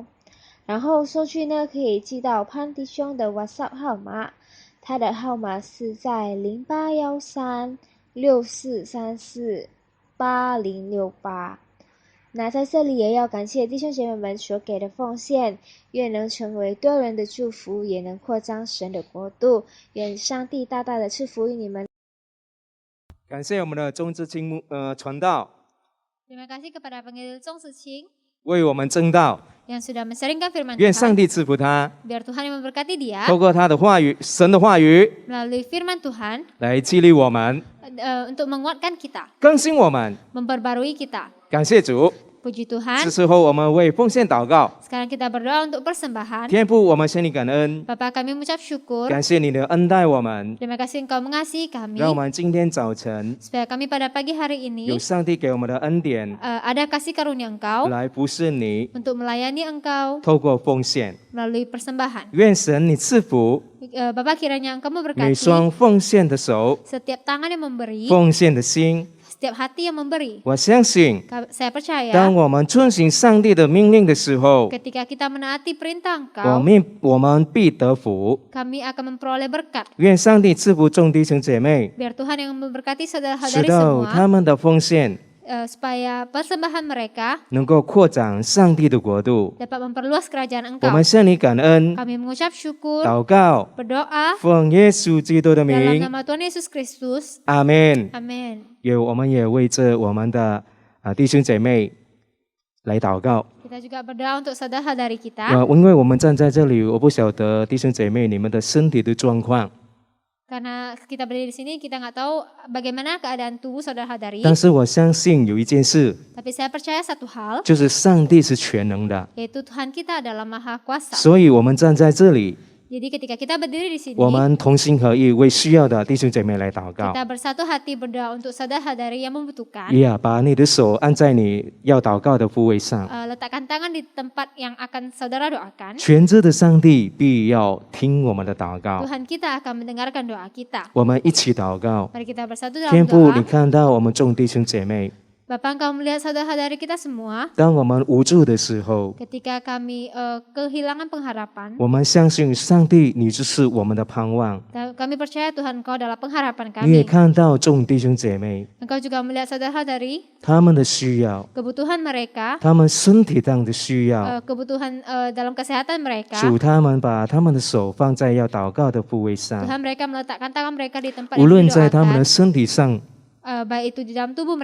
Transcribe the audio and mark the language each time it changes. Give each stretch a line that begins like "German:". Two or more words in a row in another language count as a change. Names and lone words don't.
Chinese: 然后收据呢，可以寄到潘弟兄的 WhatsApp 号码，他的号码是在081364348068。那在这里也要感谢弟兄姐妹们所给的奉献，愿能成为多人的祝福，也能扩张神的国度。愿上帝大大的赐福于你们。感谢我们的钟志清传道，
Indonesian: Terima kasih kepada penginjil Zhong Ziqing
Chinese: 为我们证道，
Indonesian: yang sudah mensaringkan firman
Chinese: 愿上
Indonesian: Tuhan.
Chinese: 帝赐福他，
Indonesian: Biar Tuhan yang memberkati dia
Chinese: 透过他的话语，神的话语
Indonesian: melalui firman Tuhan
Chinese: 来激励我们，
Indonesian: untuk menguatkan kita,
Chinese: 更新我们。
Indonesian: memperbarui kita.
Chinese: 感谢主，
Indonesian: Puji Tuhan.
Chinese: 这时候我们为奉献祷告。
Indonesian: Sekarang kita berdoa untuk persembahan.
Chinese: 天父，我们向你感恩，
Indonesian: Bapa kami mengucap syukur.
Chinese: 感谢你的恩待我们，
Indonesian: Terima kasih Engkau mengasihi kami.
Chinese: 让我们今天早晨
Indonesian: Supaya kami pada pagi hari ini
Chinese: 有上帝给我们的恩典
Indonesian: ada kasih karunia Engkau
Chinese: 来服侍你，
Indonesian: untuk melayani Engkau
Chinese: 透过奉献，
Indonesian: melalui persembahan.
Chinese: 愿神你赐福
Indonesian: Bapa kiranya Engkau
Chinese: 每
Indonesian: memberkati
Chinese: 双奉献的手，
Indonesian: setiap tangan yang memberi,
Chinese: 奉献的心，
Indonesian: setiap hati yang memberi.
Chinese: 我相信，
Indonesian: Saya percaya
Chinese: 当我们遵行上帝的命令的时候，
Indonesian: ketika kita menaati perintah
Chinese: 我们必得福。
Indonesian: kami akan memperoleh berkat.
Chinese: 愿上帝赐福众弟兄姐妹，
Indonesian: Biar Tuhan yang memberkati
Chinese: 使
Indonesian: saudara-saudari
Chinese: 到
Indonesian: semua
Chinese: 他们的奉献
Indonesian: supaya persembahan mereka
Chinese: 能够扩展上帝的国度。
Indonesian: dapat memperluas kerajaan
Chinese: 我
Indonesian: Engkau.
Chinese: 们向你感恩，
Indonesian: Kami mengucap syukur,
Chinese: 祷告，
Indonesian: berdoa
Chinese: 奉耶稣基督的
Indonesian: dalam
Chinese: 名，
Indonesian: nama Tuhan Yesus Kristus.
Chinese: 阿门。
Indonesian: Amin.
Chinese: 我们也为着我们的弟兄姐妹来祷告。
Indonesian: Kita juga berdoa untuk saudara-saudari kita.
Chinese: 因为我们站在这里，我不晓得弟兄姐妹你们的身体的状况，
Indonesian: Karena kita berdiri di sini, kita nggak tahu bagaimana keadaan tubuh saudara-saudari.
Chinese: 但是我相信有一件事，
Indonesian: Tapi saya percaya satu hal,
Chinese: 就是上帝是全能的，
Indonesian: yaitu Tuhan kita adalah Maha Kuasa.
Chinese: 所以我们站在这里，
Indonesian: Jadi ketika kita berdiri di sini,
Chinese: 我们同心合意为需要的弟兄姐妹来祷告。
Indonesian: kita bersatu hati berdoa untuk saudara-saudari yang membutuhkan.
Chinese: 把你的手按在你要祷告的部位上，
Indonesian: Letakkan tangan di tempat yang akan saudara doakan.
Chinese: 全知的上帝必要听我们的祷告。
Indonesian: Tuhan kita akan mendengarkan doa kita.
Chinese: 我们一起祷告。
Indonesian: Mari kita bersatu dalam
Chinese: 天父，你
Indonesian: doa.
Chinese: 看到我们众弟兄姐妹，
Indonesian: Bapa, Engkau melihat saudara-saudari kita semua.
Chinese: 当我们无助的时候，
Indonesian: Ketika kami kehilangan pengharapan,
Chinese: 我们相信上帝，你就是我们的盼望。
Indonesian: kami percaya Tuhan Engkau adalah pengharapan
Chinese: 你也
Indonesian: kami.
Chinese: 看到众弟兄姐妹
Indonesian: Engkau juga melihat saudara-saudari,
Chinese: 他们的需要，
Indonesian: kebutuhan mereka,
Chinese: 他们身体上的需要。
Indonesian: kebutuhan dalam kesehatan mereka.
Chinese: 主，他们把他们的手放在要祷告的部位上，
Indonesian: Tuhan mereka meletakkan tangan mereka di tempat
Chinese: 无
Indonesian: yang
Chinese: 论在他们的
Indonesian: didoakan,
Chinese: 身体上，
Indonesian: baik itu di dalam tubuh